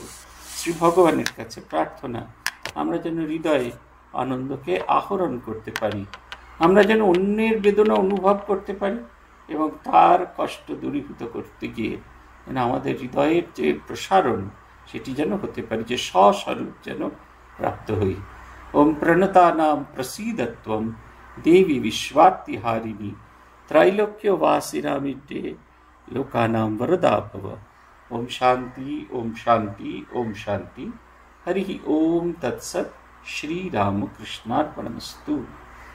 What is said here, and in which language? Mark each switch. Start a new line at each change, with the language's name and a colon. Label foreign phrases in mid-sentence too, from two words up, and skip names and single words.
Bangla: শ্রী ভগবানের কাছে প্রার্থনা আমরা যেন হৃদয়ে আনন্দকে আহরণ করতে পারি, আমরা যেন অন্যের বেদনা অনুভব করতে পারি এবং তার কষ্ট দূরীভূত করতে গিয়ে যেন আমাদের হৃদয়ের যে প্রসারণ সেটি যেন হতে পারে, যে স্বস্বরূপ যেন প্রাপ্ত হই।
Sanskrit: ওম প্রণতানাম প্রসীদত্বম দেবী বিশ্বার্তিহারিণী त्रैलोक्यवासिनामिड्डे लोकानां वरदा भव। ओम शांति ओम शांति ओम शांति। हरि ओम तत्सत्। श्री रामकृष्णार्पणमस्तु।